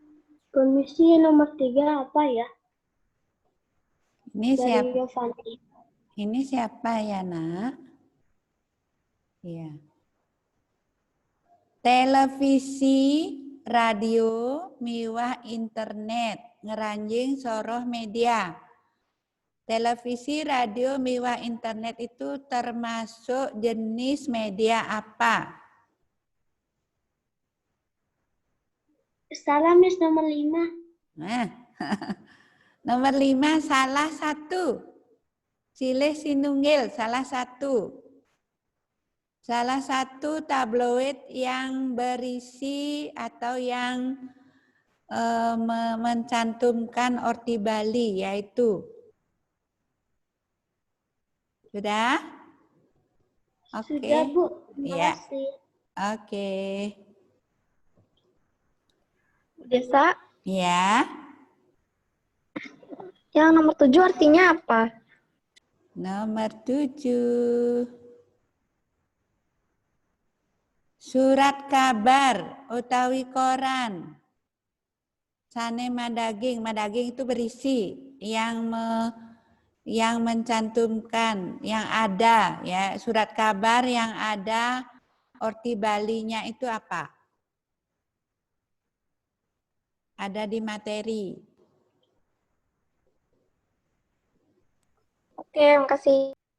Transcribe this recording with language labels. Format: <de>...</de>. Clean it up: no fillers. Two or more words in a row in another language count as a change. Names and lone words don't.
<id>Kondisi nomor 3 apa ya? Ini Dari siapa? Yovani. Ini siapa ya, Nak? Iya.</id> <ban>Televisi, radio, miwah internet, ngeranjing soroh media.</ban> <id>Televisi, radio, miwah internet itu termasuk jenis media apa? Salah, Miss, nomor 5. Nah, nomor 5 salah satu.</id> <ban>Silih sinunggil</ban> <id>salah satu. Salah satu tabloid yang berisi atau yang mencantumkan Orti Bali yaitu. Sudah? Oke. Sudah, Bu. Terima Ya. kasih. Oke. Bu Desa, Ya. yang nomor 7 artinya apa? Nomor 7. Surat kabar utawi koran.</id> <ban>Sane madaging.</ban> <id>Madaging itu berisi yang mencantumkan, yang ada ya, surat kabar yang ada Orti Balinya itu apa? Ada di materi. Oke, makasih.</id>